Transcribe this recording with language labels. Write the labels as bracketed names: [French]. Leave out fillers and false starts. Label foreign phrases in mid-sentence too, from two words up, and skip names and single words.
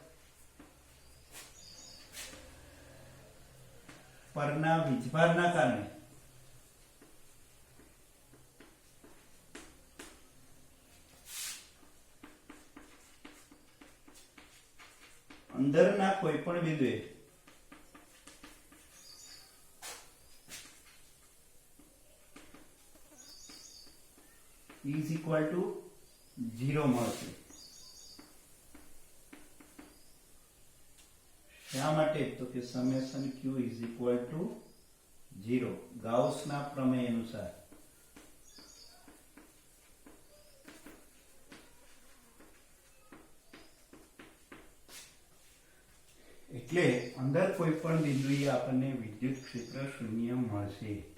[Gujarati] પરના વીજભારના કારણે અંદરના કોઈ પણ બિંદુએ [English] is equal to 0 [Gujarati] મળશે. શા માટે? તો કે સમેશન q [English] is equal to 0 [Gujarati] ગાઉસના પ્રમેય અનુસાર. એટલે અંદર કોઈ પણ બિંદુએ આપણને વિદ્યુત ક્ષેત્ર શૂન્ય મળશે.